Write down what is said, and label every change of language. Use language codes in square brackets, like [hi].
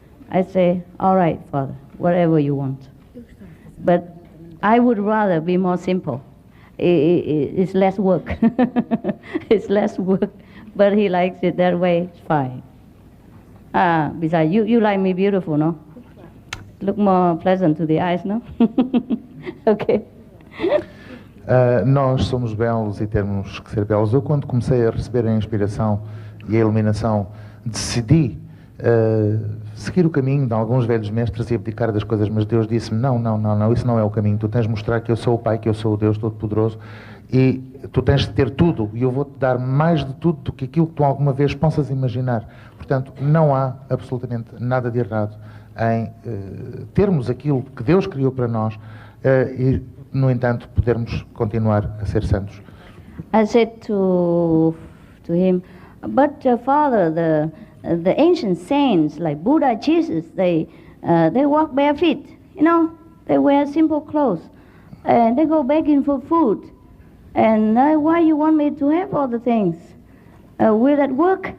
[en] I say, all right, Father, whatever you want. But I would rather be more simple. It's less work. It's less work. But he likes it that way, it's fine. Besides, you like me beautiful, no? Look more pleasant to the eyes, no? Okay. [pt] Nós somos belos e temos que ser belos. Eu, quando comecei a receber a inspiração e a iluminação, decidi seguir o caminho de alguns velhos mestres e abdicar das coisas, mas Deus disse-me, não, isso não é o caminho. Tu tens de mostrar que eu sou o Pai, que eu sou o Deus Todo-Poderoso, e tu tens de ter tudo, e eu vou-te dar mais de tudo do que aquilo que tu alguma vez possas imaginar. Portanto, não há absolutamente nada de errado em termos aquilo que Deus criou para nós e, no entanto, podermos continuar a ser santos. [en] I said to him, but Father, the ancient saints like Buddha, Jesus, they walk bare feet, you know, they wear simple clothes, and they go begging for food. And why you want me to have all the things? Will that work?